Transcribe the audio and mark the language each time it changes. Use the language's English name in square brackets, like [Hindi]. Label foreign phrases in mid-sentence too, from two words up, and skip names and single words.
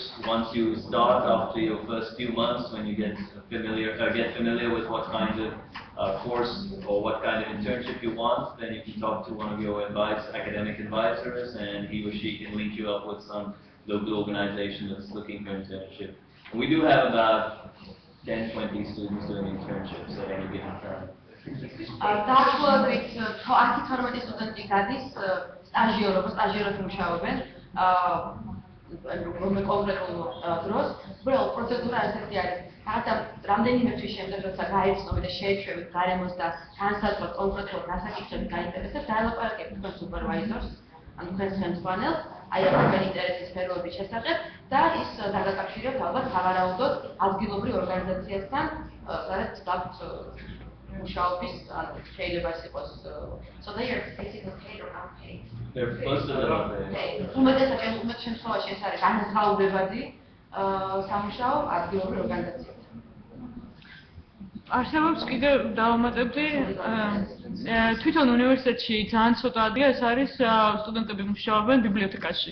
[English] Once you start, after your first few months, when you get familiar with what kind of course or what kind of internship you want, then you can talk to one of your academic advisors, and he or she can link you up with some local organization that's looking for internship. And we do have about 10-20 students doing internships at any given time. [Georgian] დაახლოებით 10-12 სტუდენტი გადის სტაჟიორად მუშაობენ კონკრეტულ დროს. უბრალოდ პროცედურა ესეთი არის. რაღაცა რამდენიმე თვის შემდეგ, როცა გაიცნობთ და შეეჩვევით გარემოს და განსაზღვროთ კონკრეტულად რა საკითხები გაინტერესებთ, დაელაპარაკებთ თქვენ სუპერვაიზორს, ანუ თქვენს ხელმძღვანელს აი ამ ინტერესის სფეროების შესახებ და ის დაგაკავშირებთ ალბათ სავარაუდოდ ადგილობრივ ორგანიზაციასთან, სადაც გაქვთ მუშაობის, ანუ შეიძლება ის იყოს [English] So they are basically paid or unpaid. They're supposed to live on it. [Georgian] უმეტესად შემთხვევაში ეს არის განმთავრებადი სამუშაო ადგილობრივ ორგანიზაციასთან. არსებობს კიდევ დავამატებდი თვითონ უნივერსიტეტში ძალიან ცოტა ადგილი ეს არის სტუდენტები მუშაობენ ბიბლიოთეკაში.